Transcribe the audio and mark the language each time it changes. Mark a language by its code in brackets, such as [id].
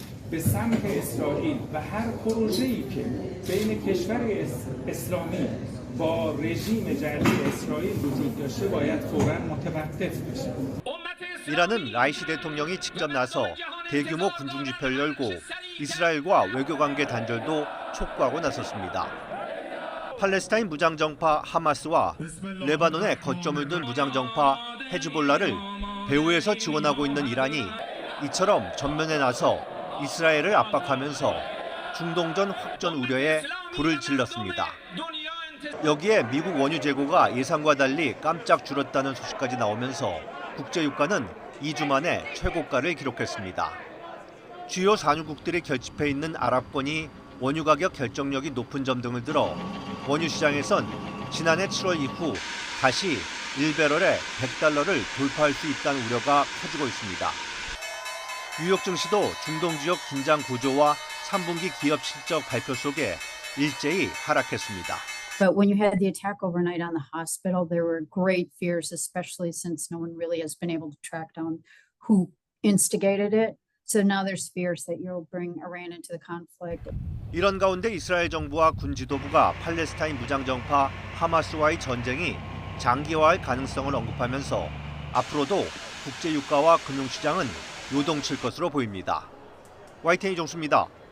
[fa] به سمت اسرائیل و هر پروژه‌ای که بین کشور اسلامی با رژیم جدید اسرائیل وجود داشته باید فوراً متوقف بشه. [ko] 이란은 라이시 대통령이 직접 나서 대규모 군중 집회를 열고 이스라엘과 외교 관계 단절도 촉구하고 나섰습니다. 팔레스타인 무장정파 하마스와 레바논에 거점을 둔 무장정파 헤즈볼라를 배후에서 지원하고 있는 이란이 이처럼 전면에 나서 이스라엘을 압박하면서 중동전 확전 우려에 불을 질렀습니다. 여기에 미국 원유 재고가 예상과 달리 깜짝 줄었다는 소식까지 나오면서 국제유가는 2주 만에 최고가를 기록했습니다. 주요 산유국들이 결집해 있는 아랍권이 원유 가격 결정력이 높은 점 등을 들어 원유 시장에선 지난해 7월 이후 다시 1배럴에 $100를 돌파할 수 있다는 우려가 커지고 있습니다. 뉴욕 증시도 중동 지역 긴장 고조와 3분기 기업 실적 발표 속에 일제히 하락했습니다. [en] But when you had the attack overnight on the hospital, there were great fears, especially since no one really has been able to track down who instigated it. So now there's fears that you'll bring Iran into the conflict. [ko] 이런 가운데 이스라엘 정부와 군 지도부가 팔레스타인 무장정파 하마스와의 전쟁이 장기화할 가능성을 언급하면서 앞으로도 국제유가와 금융시장은 요동칠 것으로 보입니다. YTN 이종수입니다.